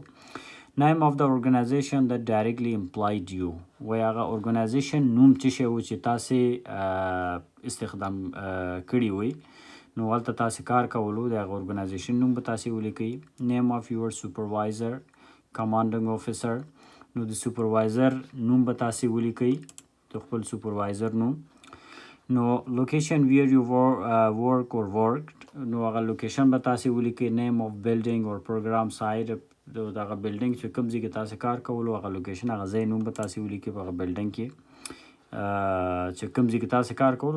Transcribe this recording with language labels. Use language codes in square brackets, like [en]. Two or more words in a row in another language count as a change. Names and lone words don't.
[en] name of the organization that directly employed you، [ps] وای هغه ارګنایزیشن نوم څه شی و چې تاسې استخدام کړي وئ، نو هلته تاسې کار کولو د هغه ارګنایزیشن نوم به تاسې ولیکئ. [en] Name of your supervisor commanding officer. [ps] نو د سوپروایزر نوم به تاسې ولیکئ، د خپل سوپروایزر نوم. نو [en] location where you work or worked, [ps] نو هغه لوکیشن به تاسې ولیکئ. [en] name of building or program side, [ps] د هغه بلډینګ چې کوم ځای کې تاسې کار کولو هغه لوکیشن هغه ځای نوم به تاسې ولیکئ په هغه بلډینګ کې چې کوم ځای کې تاسې کار کولو.